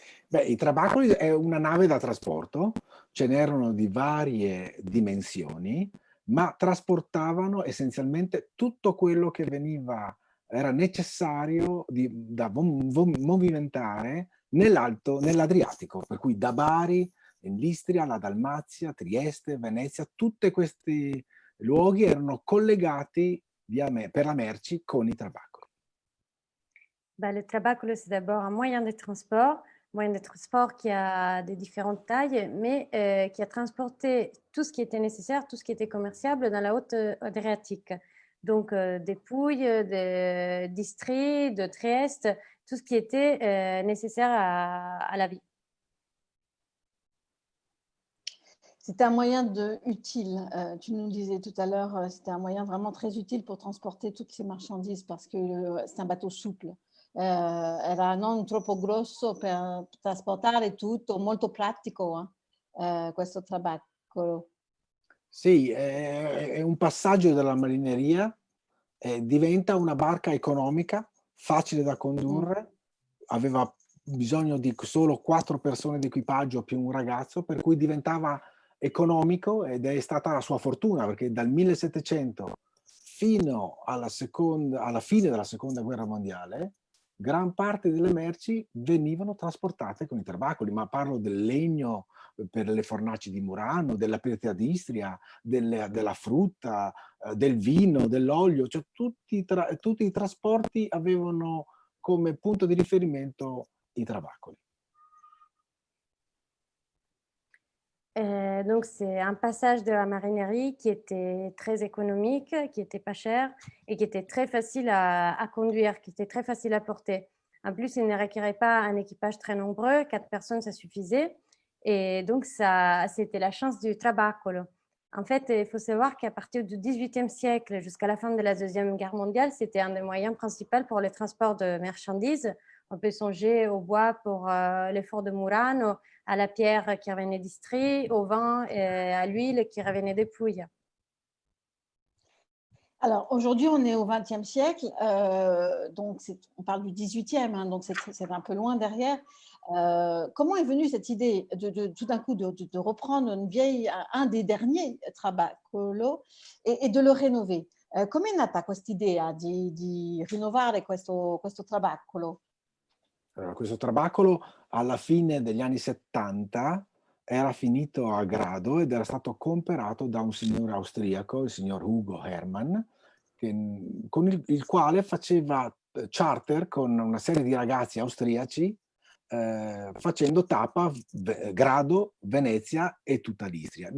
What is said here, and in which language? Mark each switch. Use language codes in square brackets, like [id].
[it] I trabacoli è una nave da trasporto, ce n'erano di varie dimensioni, ma trasportavano essenzialmente tutto quello che era necessario da movimentare nell'Adriatico, per cui da Bari, in l'Istria, la Dalmazia, Trieste, Venezia, tutti questi luoghi erano collegati per la merci con i trabacoli. [fr] Le trabacolo, c'est d'abord un moyen de transport qui a des différentes tailles, mais qui a transporté tout ce qui était nécessaire, tout ce qui était commerciable dans la haute Adriatique. Donc des Pouilles, d'Istrie, de Trieste, tout ce qui était nécessaire à la vie. C'était un moyen utile. Tu nous disais tout à l'heure, c'était un moyen vraiment très utile pour transporter toutes ces marchandises parce que c'est un bateau souple. [it] Era non troppo grosso per trasportare tutto, molto pratico questo trabacolo. Sì, è un passaggio della marineria, diventa una barca economica, facile da condurre, aveva bisogno di solo 4 persone di equipaggio più un ragazzo, per cui diventava economico ed è stata la sua fortuna, perché dal 1700 fino alla fine della seconda guerra mondiale gran parte delle merci venivano trasportate con i trabacoli, ma parlo del legno per le fornaci di Murano, della pietra d'Istria, della frutta, del vino, dell'olio, cioè tutti i trasporti avevano come punto di riferimento i trabacoli. [fr] Donc, c'est un passage de la marinerie qui était très économique, qui n'était pas cher et qui était très facile à conduire, qui était très facile à porter. En plus, il ne requérait pas un équipage très nombreux, 4 personnes, ça suffisait. Et donc, c'était la chance du trabacolo. En fait, il faut savoir qu'à partir du XVIIIe siècle jusqu'à la fin de la Deuxième Guerre mondiale, c'était un des moyens principaux pour le transport de marchandises. On peut songer au bois pour l'effort de Murano, à la pierre qui revenait d'Istrie, au vin et à l'huile qui revenait des Pouilles. Alors, aujourd'hui, on est au XXe siècle, donc on parle du XVIIIe, hein, donc c'est un peu loin derrière. Comment est venue cette idée tout d'un coup de reprendre un des derniers trabacolo et de le rénover? [it] Come è nata questa idea di rinnovare questo trabacolo? Allora, questo trabacolo alla fine degli anni 70 era finito a Grado ed era stato comperato da un signore austriaco, il signor Hugo Hermann, con il quale faceva charter con una serie di ragazzi austriaci facendo tappa Grado, Venezia e tutta l'Istria.